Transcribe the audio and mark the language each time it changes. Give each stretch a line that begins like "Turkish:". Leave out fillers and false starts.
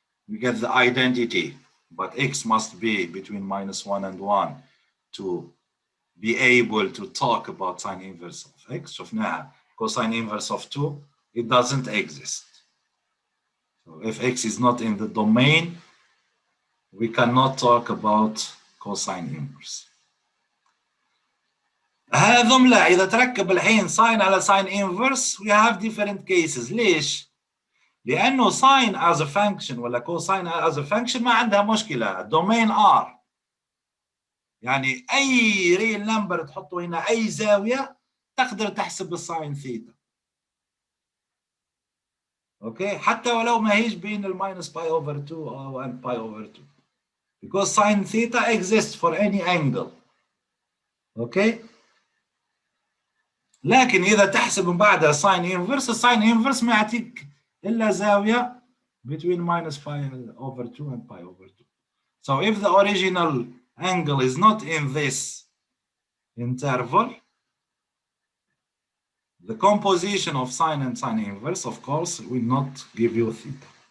English: we get the identity, but x must be between -1 and 1 to be able to talk about sine inverse of x.
Arabic: شفناها
English: cosine inverse of 2, it doesn't exist. So if x is not in the domain, we cannot talk about cosine inverse.
Arabic: هذم لا، إذا تركب الحين ساين على ساين inverse
English: we have different cases.
Arabic: ليش؟ لأنه ساين
English: as a function
Arabic: ولا كوساين as a function ما عندها مشكلة،
English: domain R.
Arabic: يعني أي ريل نمبر تحطه هنا أي زاوية تقدر تحسب الساين ثيتا. اوكي، حتى ولو ما هيش بين الماينس باي اوفر 2 او
English: and
Arabic: باي اوفر 2
English: because sin theta exists for any angle.
Arabic: اوكي، لكن اذا تحسب من بعدها ساين انفرس، الساين انفرس ما يعطيك الا زاويه
English: between minus pi over 2
Arabic: and pi over 2.
English: So if the original angle is not in this interval, the composition of sine and sine inverse, of course, will not give you theta.